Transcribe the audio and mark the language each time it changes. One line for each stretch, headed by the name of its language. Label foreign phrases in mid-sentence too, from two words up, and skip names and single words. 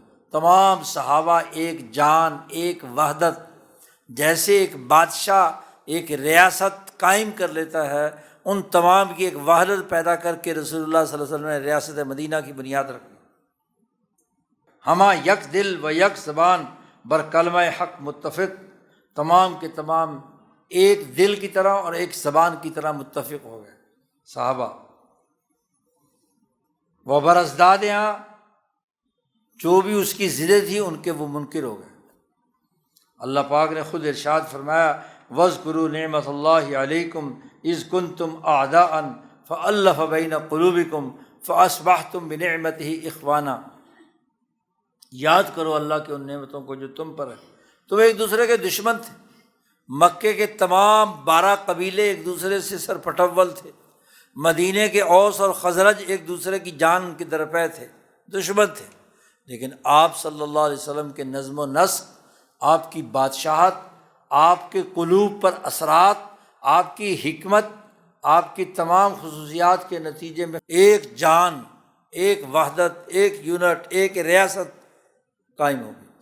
Urdu: تمام صحابہ ایک جان، ایک وحدت، جیسے ایک بادشاہ ایک ریاست قائم کر لیتا ہے، ان تمام کی ایک وحدت پیدا کر کے رسول اللہ صلی اللہ علیہ وسلم نے ریاست مدینہ کی بنیاد رکھی۔
Persian: ہما یک دل و یک زبان بر کلمہ حق متفق،
Urdu: تمام کے تمام ایک دل کی طرح اور ایک زبان کی طرح متفق ہو گئے صحابہ۔ وہ برازداد جو بھی اس کی ضدیں تھی ان کے وہ منکر ہو گئے۔ اللہ پاک نے خود ارشاد فرمایا
Arabic: وَاذْكُرُوا نِعْمَةَ اللَّهِ عَلَيْكُمْ إِذْ كُنْتُمْ أَعْدَاءً فَأَلَّفَ بَيْنَ قُلُوبِكُمْ فَأَصْبَحْتُمْ بِنِعْمَتِهِ إِخْوَانًا۔
Urdu: یاد کرو اللہ کی ان نعمتوں کو جو تم پر ہے، تم ایک دوسرے کے دشمن تھے، مکے کے تمام 12 قبیلے ایک دوسرے سے سر پٹول تھے، مدینے کے اوس اور خزرج ایک دوسرے کی جان کے درپے تھے، دشمن تھے، لیکن آپ صلی اللہ علیہ وسلم کے نظم و نسق، آپ کی بادشاہت، آپ کے قلوب پر اثرات، آپ کی حکمت، آپ کی تمام خصوصیات کے نتیجے میں ایک جان، ایک وحدت، ایک یونٹ، ایک ریاست قائم ہو گئی۔